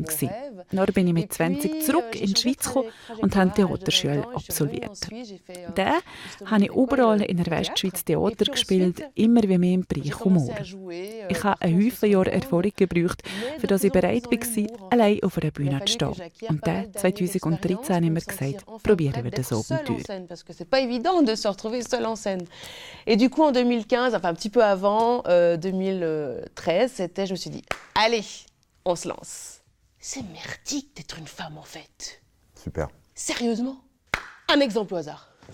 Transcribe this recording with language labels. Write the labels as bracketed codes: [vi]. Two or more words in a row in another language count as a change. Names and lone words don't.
[de] Dann bin ich mit 20 zurück in die Schweiz gekommen und habe die Theaterschule absolviert. Dann habe ich überall in der Westschweiz Theater gespielt, immer wie mehr im Bereich Humor. Ich habe einen Haufen Jahre Erfahrung gebraucht, für das ich bereit war, allein auf einer Bühne zu stehen. Und dann, 2013, habe ich mir gesagt, probieren wir das Abenteuer. [fr] Parce que c'est pas évident de se retrouver seul en scène. Et du coup, en 2015, enfin un petit peu avant, 2013, je me suis dit, allez, on se lance. C'est merdique d'être une femme en fait. Super. Sérieusement? Un exemple au hasard.